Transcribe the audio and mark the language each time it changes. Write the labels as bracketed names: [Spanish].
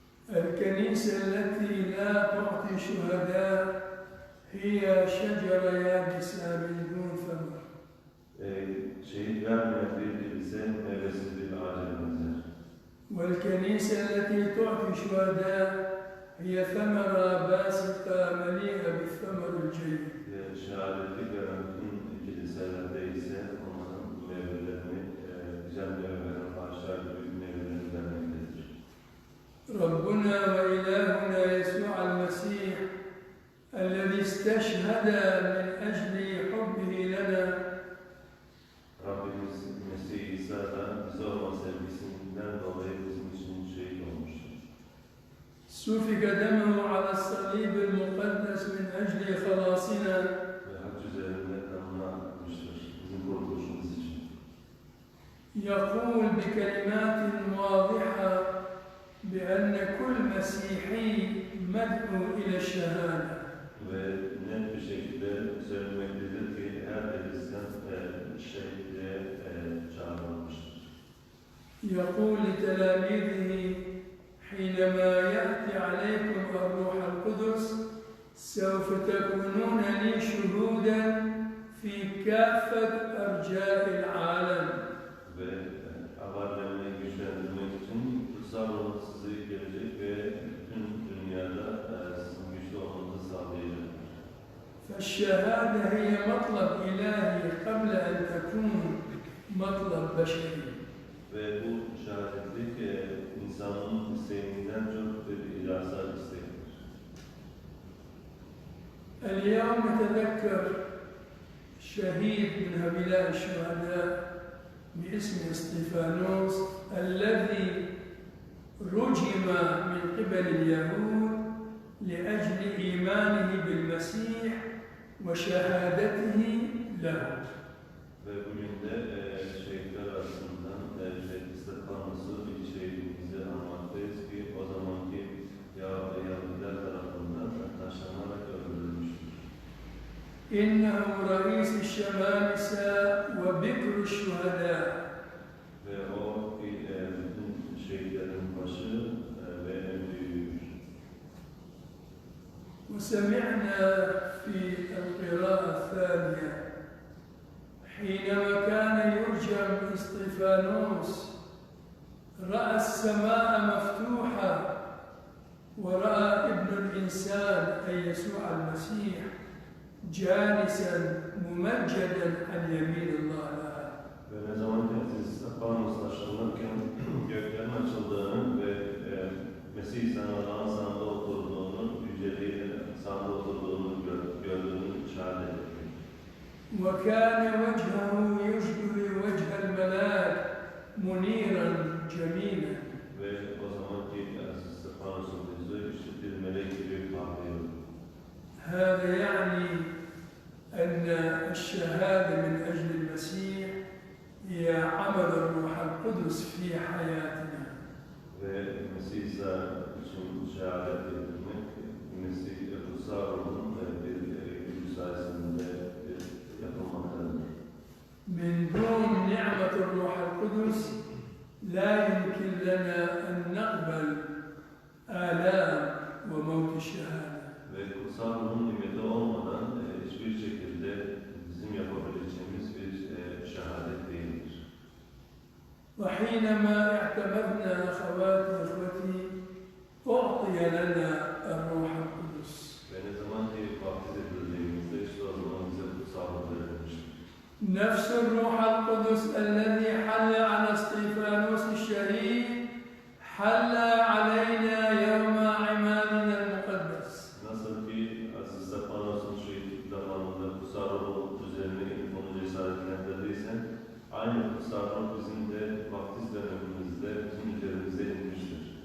[Arabic] الكنيسة التي لا تعطي شهداء هي شجرة يابسة من دون ثمر. [Turkish] Şehit vermeyen bir kilise meyvesiz bir ağaca benzer. [Arabic] والكنيسة التي تعطي شهداء هي ثمرة باسقة مليئة بالثمر الجيد. [Turkish] Şehadetlik veren bütün kiliselerde ise onların meyvelerini, güzel meyvelerini, ağaçlar gibi meyvelerini vermektedir. [Arabic] ربنا وإلهنا يسوع المسيح الذي استشهد من أجل حبه لنا [Turkish] Rabbimiz Mesih İsa da bize olan sevgisinden dolayı bizim için şehit olmuştur. [Arabic] سفك دمه على الصليب المقدس من أجل خلاصنا. [Turkish] Ve hac üzerinde kanını akmıştır bizim kurtuluşumuz için. [Arabic] يقول بكلمات واضحة بأن كل مسيحي مدعو إلى الشهادة. [Turkish] Ve net bir şekilde söylemektedir ki her Hristiyan şehitliğe çağrılmıştır. [Arabic] يقول لتلاميذه حينما يأتي عليكم الروح القدس سوف تكونون لي شهودا في كافة أرجاء العالم. [Turkish] Ve haberlerini güçlendirmek için kutsal ruh sizi gelecek ve bütün dünyada sizin güçlü olmanızı sağlayacak. [Arabic] فالشهادة هي مطلب إلهي قبل أن تكون مطلب بشري. [Turkish] Ve bu şehadetlik insanın isteğinden çok bir ilahsal istektir. [Arabic] اليوم نتذكر شهيد من هؤلاء الشهداء باسم استيفانوس الذي رجم من قبل اليهود لأجل إيمانه بالمسيح وشهادته له. [Turkish] Ve bugün de şehitler arasından şehit İstefanos'u bir şehidimizi anmaktayız ki o zamanki Yahudiler tarafından taşlanarak öldürülmüştür. [Arabic] إنه رئيس الشمامسة وبكر الشهداء. [Turkish] Ve o bütün şehitlerin başı ve en büyüğüdür. [Arabic] وسمعنا في القراءة الثانية حينما كان يرجم استيفانوس رأى السماء مفتوحة ورأى ابن الإنسان أي يسوع المسيح جالسا ممجدا عن يمين الله تعالى. [Turkish] Ve ne zaman ki İstefanos taşlanırken göklerin açıldığını ve Mesih İsa'nın Allah'ın sağında oturduğunu, yüceliğinin sağında oturduğunu gördüğünü şahit etti. [Arabic] وكان وجهه يشبه وجه الملاك منيرا جميلا. [Turkish] Ve o zamanki İstefanos'un yüzü işte bir melek gibi parlıyordu. [Arabic] هذا يعني أن الشهادة من أجل المسيح هي عمل الروح القدس في حياتنا. [Turkish] Ve Mesih İsa için şehadet edilmek, Mesih kutsal ruhun bir gücü sayesinde yapılmaktadır. [Arabic] من دون نعمة الروح القدس لا يمكن لنا أن نقبل آلام وموت الشهادة. [Turkish] Ve kutsal ruhun nimeti olmadan hiçbir şekilde bizim yapabileceğimiz bir şehadet değildir. [Arabic] وحينما اعتمدنا أخواتي إخوتي أعطي لنا الروح القدس. [Turkish] Ve ne zaman ki vaftiz edildiğimizde işte o zaman bize kutsal ruh verilmiştir. [Arabic] نفس الروح القدس الذي حل على اسطيفانوس الشهيد حل علينا يوم عمادنا المقدس. [Turkish] Nasıl ki Aziz Stefanos'un şehitlik zamanında kutsal ruh üzerine onu cesaretlendirdiyse, aynı kutsal ruh bizim de vaftiz dönemimizde bizim üzerimize inmiştir.